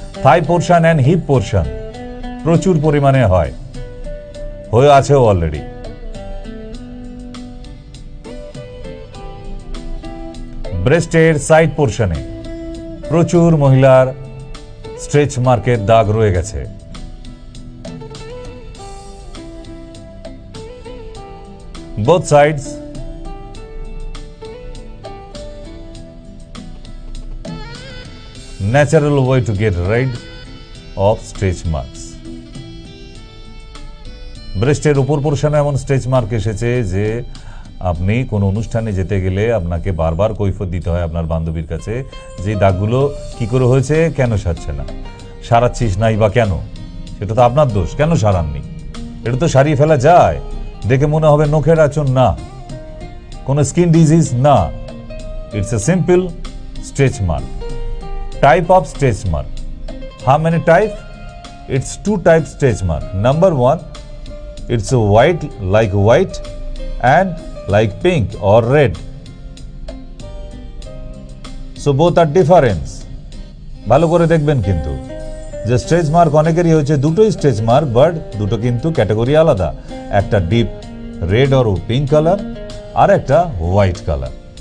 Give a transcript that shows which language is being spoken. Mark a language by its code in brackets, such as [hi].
[bn] Thai portion and heap portion প্রচুর পরিমাণে হয়, হয়ে আছেও অলরেডি। ব্রেস্টের সাইড পোর্শনে প্রচুর মহিলার স্ট্রেচ মার্কের দাগ রয়ে গেছে। [en] both sides, natural way to get rid of stretch marks. [bn] ব্রেস্টের উপর পোর্শনে এমন স্ট্রেচ মার্ক এসেছে যে আপনি কোনো অনুষ্ঠানে যেতে গেলে আপনাকে বারবার কৈফিয়ত দিতে হয় আপনার বান্ধবীর কাছে, যে দাগগুলো কি করে হয়েছে, কেন সারছে না, সারাচ্ছিস নাই বা কেন, সেটা তো আপনার দোষ, কেন সারাননি। এটা তো সারিয়ে ফেলা যায়, দেখে মনে হবে নখের আঁচড় না, কোনো স্কিন ডিজিজ না, [en] It's a simple stretch mark. Type of stretch mark, how many type? It's two type stretch mark. Number one, it's a white and like pink or red. So both are different. [bn] ভালো করে দেখবেন কিন্তু যে stretch mark অনেকেরই হয়েছে দুটোই stretch mark, but দুটো কিন্তু ক্যাটাগরি আলাদা। একটা deep red or pink colour, আর একটা হোয়াইট কালার।